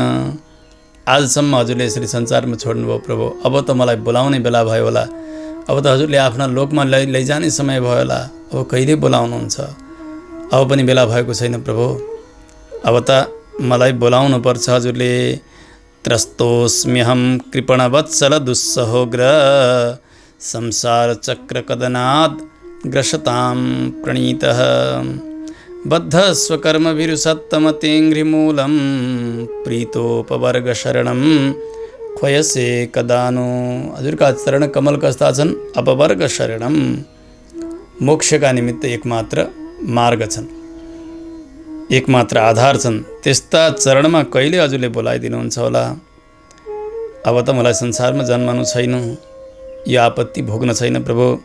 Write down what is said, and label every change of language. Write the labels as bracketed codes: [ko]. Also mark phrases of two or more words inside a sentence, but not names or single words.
[ne] आजसम्म हजुरले यसरी संसारमा छोड्नुभयो प्रभु, अब त मलाई बोलाउने बेला भयो होला। अब त हजुरले आफ्ना लोकमा लैजाने समय भयो होला। अब कहिले बोलाउनुहुन्छ? अब पनि बेला भएको छैन प्रभु। अब त मलाई बोलाउनु पर्छ हजुरले। [sa] त्रस्तोस्म्यहं कृपणवत्सल दुस्सहोग्र संसार चक्र कदनाद ग्रसतां प्रणीतः बद्ध स्वकर्मभिरुसत्तमतेङ्घ्रिमूलं प्रीतोपवर्ग शरणं ख्वयसे कदानु। [ne] हजुरका चरण कमल कस्ता छन्? [sa] अपवर्ग शरणम, [ne] मोक्षका निमित्त एकमात्र मार्ग छन्, एकमात्र आधार छन्। त्यस्ता चरणमा कहिले हजुरले बोलाइदिनुहुन्छ होला? अब त मलाई संसारमा जन्मनु छैन, यो आपत्ति भोग्न छैन प्रभु।